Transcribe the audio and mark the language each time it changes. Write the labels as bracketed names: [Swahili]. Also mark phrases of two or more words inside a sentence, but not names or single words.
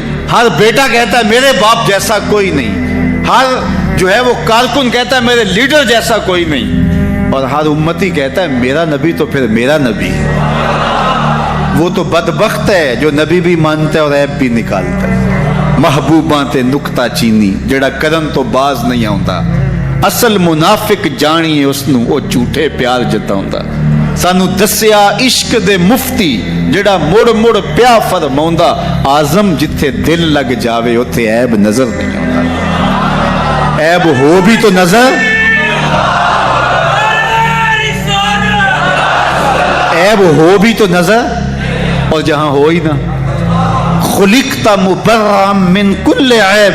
[Urdu] ہر بیٹا کہتا ہے میرے باپ جیسا کوئی نہیں. ہر جو ہے وہ کارکن کہتا ہے میرے لیڈر جیسا کوئی نہیں. اور ہر امتی کہتا ہے میرا نبی تو پھر میرا نبی ہے. وہ تو بدبخت ہے جو نبی بھی مانتا ہے اور عیب بھی نکالتا ہے. [Punjabi] محبوباں تے نکتہ چینی جڑا کرن تو باز نہیں آوندا. اصل منافق جانیے اس نو او جھوٹے پیار جتاوندا. سانو دسیا عشق دے مفتی جڑا مڑ مڑ پیا فرماوندا اعظم جتھے دل لگ جاوے اوتھے عیب نظر نہیں آوندا. [Urdu] عیب ہو بھی تو نظر عیب ہو بھی تو نظر اور جہاں ہو ہی نہ. [Arabic] خلقت مبرأ من کل عیب.